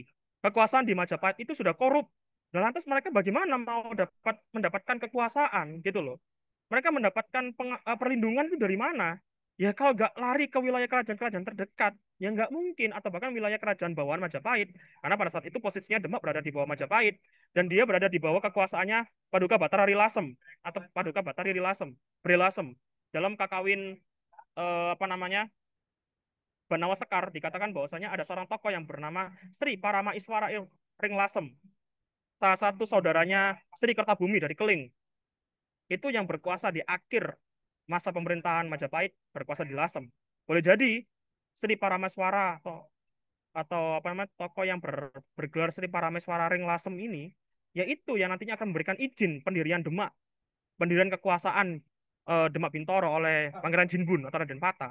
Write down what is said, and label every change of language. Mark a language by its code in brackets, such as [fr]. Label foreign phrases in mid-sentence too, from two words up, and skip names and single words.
[id] Kekuasaan di Majapahit itu sudah korup. Dan lantas mereka bagaimana mau mendapatkan kekuasaan gitu loh. Mereka mendapatkan perlindungan itu dari mana? Ya kalau nggak lari ke wilayah kerajaan-kerajaan terdekat, ya nggak mungkin. Atau bahkan wilayah kerajaan bawahan Majapahit. Karena pada saat itu posisinya Demak berada di bawah Majapahit. Dan dia berada di bawah kekuasaannya Paduka Batara Rilasem. Atau Paduka Batara Rilasem. Dalam kakawin Banawa Sekar dikatakan bahwasanya ada seorang tokoh yang bernama Sri Parama Iswara Ringlasem, salah satu saudaranya Sri Kertabumi dari Keling. Itu yang berkuasa di akhir masa pemerintahan Majapahit berkuasa di Lasem. Boleh jadi Sri Parameswara atau apa namanya tokoh yang bergelar Sri Parameswara Ring Lasem ini, yaitu yang nantinya akan memberikan izin pendirian Demak, pendirian kekuasaan Demak Bintoro oleh Pangeran Jinbun atau Raden Patah.